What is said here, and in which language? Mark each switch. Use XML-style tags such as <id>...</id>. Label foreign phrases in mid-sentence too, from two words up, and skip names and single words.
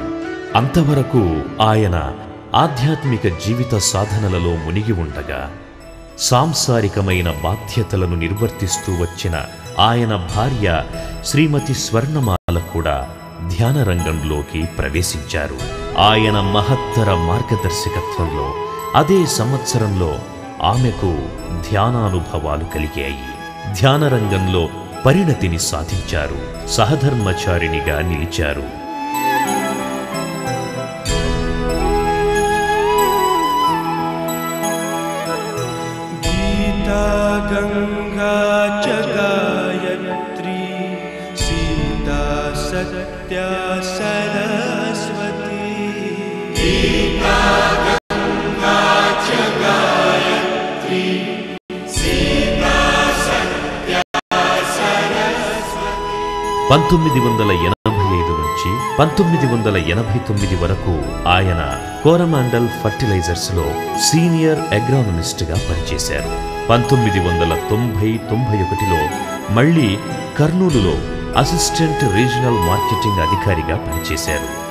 <te>అంతవరకు ఆయన ఆధ్యాత్మిక జీవిత సాధనలలో మునిగి ఉండగా సాంసారికమైన బాధ్యతలను నిర్వర్తిస్తూ వచ్చిన ఆయన భార్య శ్రీమతి స్వర్ణమాల కూడా ధ్యాన రంగంలోకి ప్రవేశించారు. ఆయన మహత్తర మార్గదర్శకత్వంలో అదే సంవత్సరంలో ఆమెకు ధ్యానానుభవాలు కలిగాయి. ధ్యాన రంగంలో పరిణతిని సాధించారు. సహధర్మచారిణిగా నిలిచారు.</te> <sa>गंगा च गायत्री सीता सत्या सरस्वती गीता गंगा च गायत्री सीता सत्या सरस्वती</sa> <te>1985 నుంచి 1989 వరకు ఆయన కోరమాండల్ ఫర్టిలైజర్స్ లో సీనియర్ అగ్రానమిస్ట్ గా పనిచేశారు. 1990-91లో మళ్లీ కర్నూలులో అసిస్టెంట్ రీజనల్ మార్కెటింగ్ అధికారిగా పనిచేశారు.</te>